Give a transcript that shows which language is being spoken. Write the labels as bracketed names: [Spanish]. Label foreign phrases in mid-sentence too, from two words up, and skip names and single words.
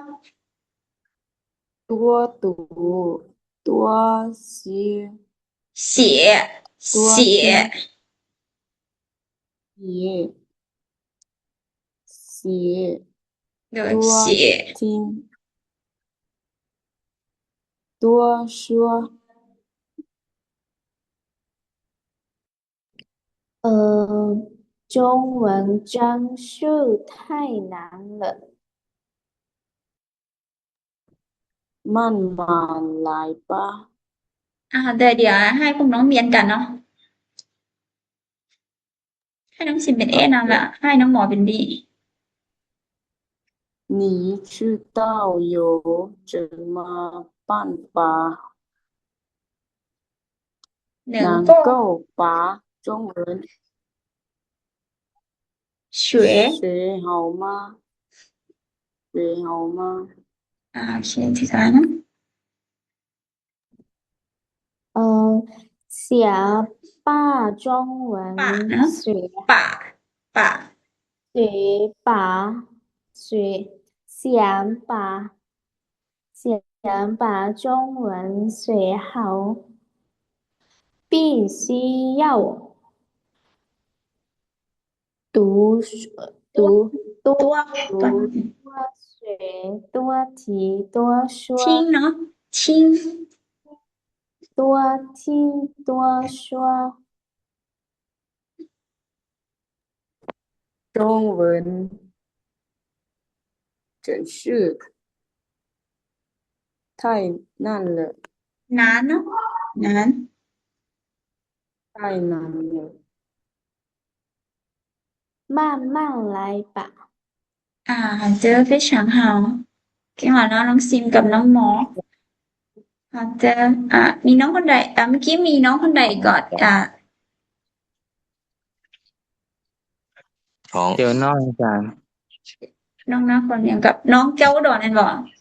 [Chinese] 读多写听多说中文真是太难了 [Northeastern Thai] มันหลายป่ะ เดี๋ยวให้พวกน้องเรียนกันเนาะให้น้องซินเป็น A นั่นล่ะให้น้องหมอเป็น B [Chinese] 你知道有什么办法能够把中文学学好吗学好吗 [Northeastern Thai] โอเคที่สามนะ [Chinese] 写把中文 [Northeastern Thai] ป่าเนาะป่า [Chinese] 学把学想把中文学好必须要多学多听多说 [Northeastern Thai] ทิ้งเนาะทิ้ง [Chinese] 多听多说中文真是太难了 [Northeastern Thai] นานเนาะนาน [Chinese] 太难了慢慢来吧 [Northeastern Thai] เจอ [Chinese] 非常好 [Northeastern Thai] เก่งมากเนาะน้องซิมกับน้องหมอเจอมีน้องคนใดเมื่อกี้มีน้องคนใดก่อน เดี๋ยวน้องอาจารย์ น้องคนเดียวกับน้องเจ้าอุดรนั่นบ่